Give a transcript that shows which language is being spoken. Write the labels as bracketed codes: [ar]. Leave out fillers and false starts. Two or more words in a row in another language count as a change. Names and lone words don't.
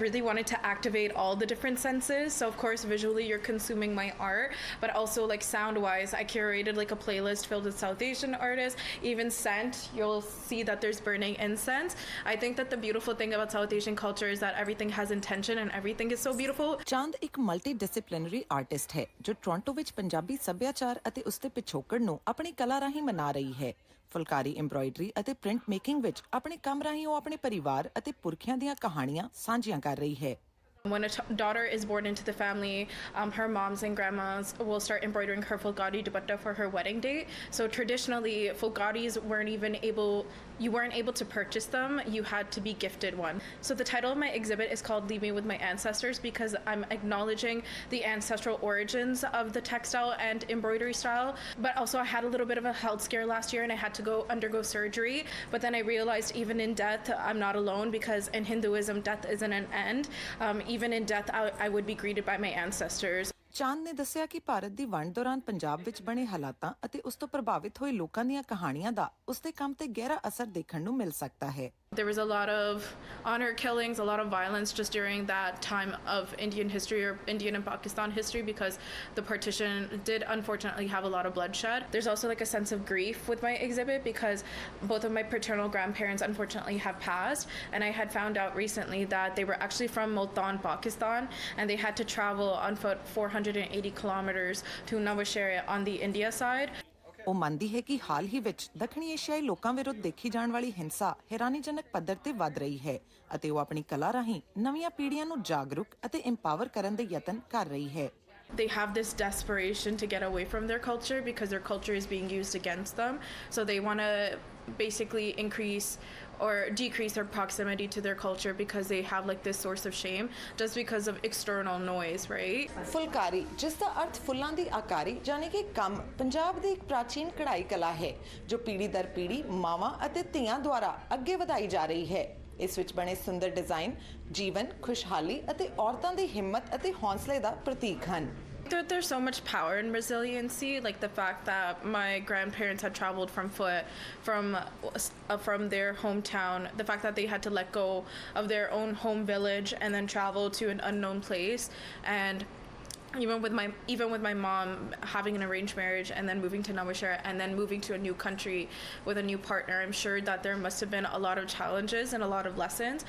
[en] really wanted to activate all the different senses. So of course, visually you're consuming my art, but also like sound-wise, I curated like a playlist filled with South Asian artists. Even scent, you'll see that there's burning incense. I think that the beautiful thing about South Asian culture is that everything has intention and everything is so beautiful. [pa] ਚੰਦ ਇੱਕ [en] multi-disciplinary artist [pa] ਹੈ ਜੋ ਟੋਰਾਂਟੋ ਵਿੱਚ ਪੰਜਾਬੀ ਸੱਭਿਆਚਾਰ ਅਤੇ ਉਸਦੇ ਪਿਛੋਕੜ ਨੂੰ ਆਪਣੀ ਕਲਾ ਰਾਹੀਂ ਮਨਾ ਰਹੀ ਹੈ। ਫੁਲਕਾਰੀ ਐਮਬਰਾਇਡਰੀ ਅਤੇ [en] print making [pa] ਵਿੱਚ ਆਪਣੇ ਕੰਮ ਰਾਹੀਂ ਉਹ ਆਪਣੇ ਪਰਿਵਾਰ ਅਤੇ ਪੁਰਖਿਆਂ ਦੀਆਂ ਕਹਾਣੀਆਂ ਸਾਂਝੀਆਂ ਕਰ ਰਹੀ ਹੈ। [en] When a daughter is born into the family, her moms and grandmas will start embroidering her Phulkari dupatta for her wedding date. So traditionally, Phulkaris you weren't able to purchase them. You had to be gifted one. So the title of my exhibit is called Leave Me With My Ancestors because I'm acknowledging the ancestral origins of the textile and embroidery style. But also I had a little bit of a health scare last year and I had to undergo surgery. But then I realized even in death, I'm not alone because in Hinduism, death isn't an end. Even in death, I would be greeted by my ancestors. [pa] ਚਾਂਦ ਨੇ ਦੱਸਿਆ ਕਿ ਭਾਰਤ ਦੀ ਵੰਡ ਦੌਰਾਨ ਪੰਜਾਬ ਵਿੱਚ ਬਣੇ ਹਾਲਾਤਾਂ ਅਤੇ ਉਸ ਤੋਂ ਪ੍ਰਭਾਵਿਤ ਹੋਏ ਲੋਕਾਂ ਦੀਆਂ ਕਹਾਣੀਆਂ ਦਾ ਉਸਦੇ ਕੰਮ ਤੇ ਗਹਿਰਾ ਅਸਰ ਦੇਖਣ ਨੂੰ ਮਿਲ ਸਕਦਾ ਹੈ। [en] There was a lot of honor killings, a lot of violence just during that time of Indian history or Indian and Pakistan history because the partition did unfortunately have a lot of bloodshed. There's also like a sense of grief with my exhibit because both of my paternal grandparents unfortunately have passed, and I had found out recently that they were actually from Multan, Pakistan, and they had to travel on foot 480 kilometers to Navashehra on the India side. [pa] ਉਹ ਮੰਨਦੀ ਹੈ ਕਿ ਹਾਲ ਹੀ ਵਿੱਚ ਦੱਖਣੀ ਏਸ਼ੀਆਈ ਲੋਕਾਂ ਵਿਰੁੱਧ ਦੇਖੀ ਜਾਣ ਵਾਲੀ ਹਿੰਸਾ ਹੈਰਾਨੀਜਨਕ ਪੱਧਰ ਤੇ ਵੱਧ ਰਹੀ ਹੈ ਅਤੇ ਉਹ ਆਪਣੀ ਕਲਾ ਰਾਹੀਂ ਨਵੀਆਂ ਪੀੜ੍ਹੀਆਂ ਨੂੰ ਜਾਗਰੂਕ ਅਤੇ ਇੰਪਾਵਰ ਕਰਨ ਦੇ ਯਤਨ ਕਰ ਰਹੀ ਹੈ। [en] They have this desperation to get away from their culture because their culture is being used against them. So they want to basically increase or decrease their proximity to their culture because they have like this source of shame just because of external noise, right? [pa] ਫੁਲਕਾਰੀ ਜਿਸ ਦਾ ਅਰਥ ਫੁੱਲਾਂ ਦੀ ਆਕਾਰੀ ਯਾਨੀ ਕਿ ਕੰਮ ਪੰਜਾਬ ਦੀ ਇੱਕ ਪ੍ਰਾਚੀਨ ਕਢਾਈ ਕਲਾ ਹੈ ਜੋ ਪੀੜ੍ਹੀ ਦਰ ਪੀੜ੍ਹੀ ਮਾਵਾਂ ਅਤੇ ਧੀਆਂ ਦੁਆਰਾ ਅੱਗੇ ਵਧਾਈ ਜਾ ਰਹੀ ਹੈ। ਇਸ ਵਿੱਚ ਬਣੇ ਸੁੰਦਰ ਡਿਜ਼ਾਈਨ ਜੀਵਨ ਖੁਸ਼ਹਾਲੀ ਅਤੇ ਔਰਤਾਂ ਦੀ ਹਿੰਮਤ ਅਤੇ ਹੌਸਲੇ ਦਾ ਪ੍ਰਤੀਕ ਹਨ। [en] There's so much power in resiliency, like the fact that my grandparents had traveled from foot from their hometown, the fact that they had to let go of their own home village and then travel to an unknown place, and even with my mom having an arranged marriage and then moving to Navashehra and then moving to a new country with a new partner, I'm sure that there must have been a lot of challenges and a lot of lessons.